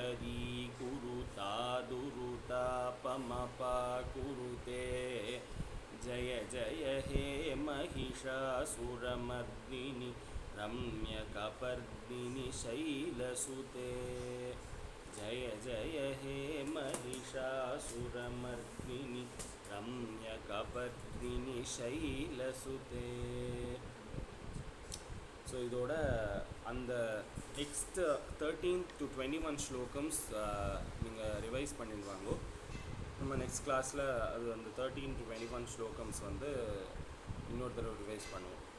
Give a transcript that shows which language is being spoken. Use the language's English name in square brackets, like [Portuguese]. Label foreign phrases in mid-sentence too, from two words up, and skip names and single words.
[Sanskrit] भवत्युररीकुरुतादुरुतापमपाकुरुते जय जय हे महिषासुरमर्दिनि रम्यकपर्दिनि शैलसुते जय जय हे महिषासुरमर्दिनि रम्यकपर्दिनि शैलसुते. [Tamil] ஸோ இதோட அந்த நெக்ஸ்ட் 13 to 21 ஸ்லோகம்ஸ் நீங்கள் ரிவைஸ் பண்ணிடுவாங்க. நம்ம நெக்ஸ்ட் கிளாஸில் அது அந்த 13 to 21 ஸ்லோகம்ஸ் வந்து இன்னொரு தடவை ரிவைஸ் பண்ணுவோம்.